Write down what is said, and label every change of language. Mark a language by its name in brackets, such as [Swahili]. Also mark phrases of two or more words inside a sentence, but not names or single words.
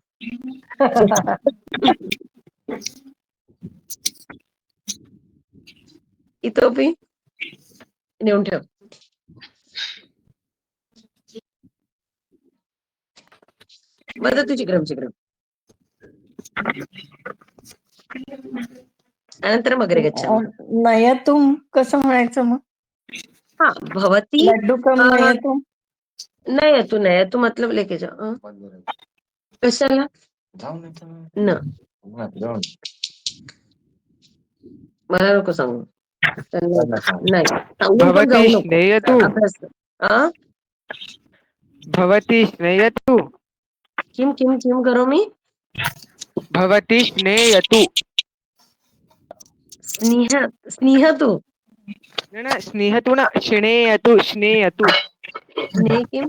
[Marathi] इतोपि नेऊन ठेव. [Sanskrit] वदतु शीघ्रं शीघ्रम्. अनन्तरम् अग्रे गच्छामः. [Marathi] नयतुं कसं म्हणायचं मग. [Sanskrit] हा भवती लड्डुकं नयतु. नयतु नयतु [Hindi] मतलब लेके जाओ. [Marathi] कशाला न मला नको सांगू. नाही सांगून पण जाऊ [Sanskrit] भवती [Marathi] नको. [Sanskrit] स्नेयतु. [Marathi] अभ्यास कर. [Sanskrit] भवती स्नेयतु. किं किं किं करोमि. भवती स्नेयतु. स्निहतु. न स्नेहतु न स्नेयतु स्नेयतु. स्नेह किं.